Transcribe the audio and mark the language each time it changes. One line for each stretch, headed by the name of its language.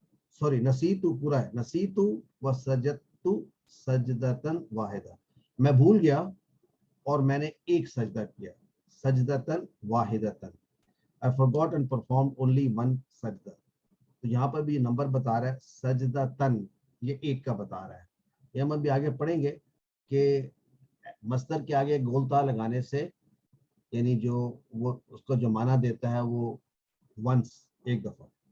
English: Sorry,
Arabic: نسیتو
Urdu: پورا ہے.
Arabic: نسیتو وَسَجَدْتُ سَجْدَةً وَاحِدَةً.
Urdu: میں بھول گیا اور میں نے ایک سجدہ کیا.
Arabic: سجدتاً واحدتاً.
English: I forgot and performed only one سجدہ.
Urdu: تو یہاں پر بھی نمبر بتا رہا ہے سجدتاً, یہ ایک کا بتا رہا ہے. یہ ہم ابھی آگے پڑھیں گے کہ مصدر کے آگے گولتا لگانے سے یعنی جو وہ اس کو جو معنی دیتا ہے وہ ونس, ایک دفعہ.